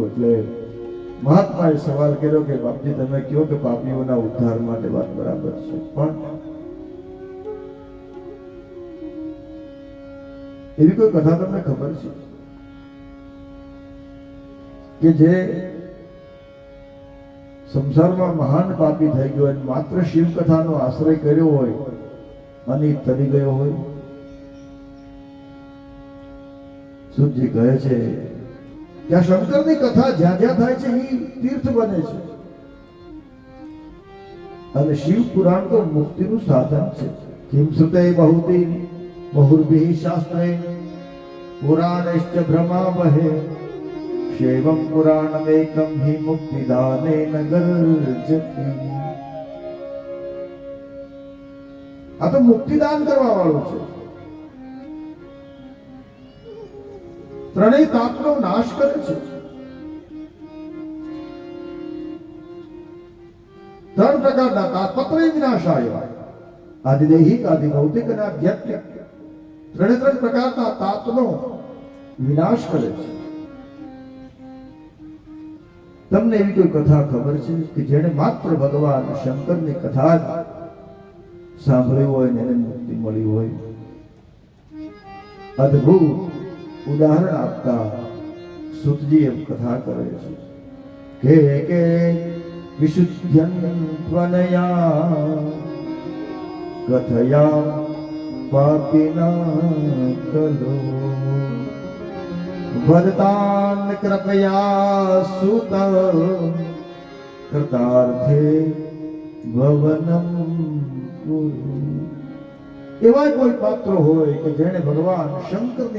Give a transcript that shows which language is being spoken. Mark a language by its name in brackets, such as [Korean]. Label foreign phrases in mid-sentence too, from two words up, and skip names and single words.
[Gujarati] એટલે મહાત્માએ સવાલ કર્યો કે બાપજી તમે કહો કે પાપીઓના ઉદ્ધાર માટે વાત બરાબર છે, પણ એવી કોઈ કથા તમને ખબર છે કે જે સંસારમાં મહાન પાપી થઈ ગયો અને માત્ર શિવ કથાનો આશ્રય કર્યો હોય અને તરી ગયો હોય? સુજી કહે છે કે આ શંકરની કથા જ્યાં જ્યાં થાય છે એ તીર્થ બને છે અને શિવ પુરાણ તો મુક્તિનું સાધન છે। [Sanskrit] કિમ સુતે બહુતી बहुर्भिः शास्त्रे पुराणश्च भ्रमावहे शैवं पुराणमेकं हि मुक्तिदानेन गर्जति। [Gujarati] આ તો મુક્તિદાન કરવા વાળો છે। ત્રણેય તાપનો નાશ કરે છે। ત્રણ પ્રકારના [Sanskrit] ताप त्रय विनाशाय आदिदैहिक आदिभौतिक [Gujarati] અને આધ્યાત્મિક ત્રણે ત્રણ પ્રકારના તાપનો વિનાશ કરે છે। તમને એવી કોઈ કથા ખબર છે કે જેણે માત્ર ભગવાન શંકરની કથા સાંભળી હોય ને એને મુક્તિ મળી હોય? અદ્ભુત ઉદાહરણ આપતા સુતજી એમ કથા કરે છે કે [Sanskrit] વિશુદ્ધ્યં ત્વનયા कथया पापिना कलो વરદાન કૃપયા સુત કૃતાર્થે ભવનમ કુરુ. [Gujarati] એવા કોઈ પાત્ર હોય કે જેણે ભગવાન શંકરની